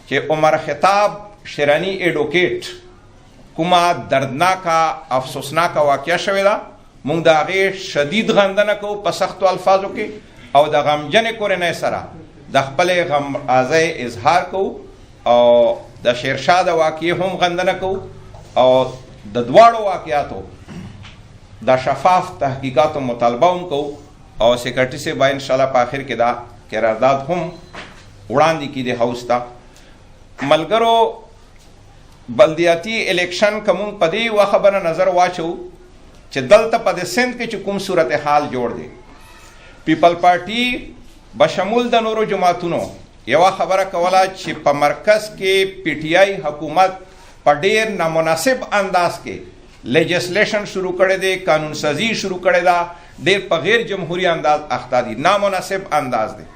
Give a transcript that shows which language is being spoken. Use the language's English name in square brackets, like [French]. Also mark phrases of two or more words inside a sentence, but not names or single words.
[Pashto] چې عمر خطاب شرانی ایڈوکیٹ کومه دردناکه افسوسناکه واقعه شوې ده، موږ د هغې شدید غندنه کوو په سختو الفاظو کې او د غمجنې کورنۍ سره د خپلې غمازۍ اظهار کوو او د شیرشاه د واقعې هم غندنه کوو او د دواړو واقعاتو د شفاف تحقیقاتو مطالبه هم کوو او سیکریٹری سے با انشاءاللہ په آخر کې دا قرارداد هم وړاندې کیږي هاوس ته. ملګرو بلدیاتي الیکشن که مونږ په دې یوه خبره نظر واچو چې دلته په د سند کې چې کوم صورتحال جوړ دی، پیپل پارټي بشمول د نورو جماعتونو یوه خبره کوله چې په مرکز کې پی ټی آی حکومت په ډېر نامناسب انداز کې لیجسلیشن شروع کړی دی، قانون سازی شروع کړی ده، ډېر په غیر جمهوری انداز اخته دي، نامناسب انداز دی.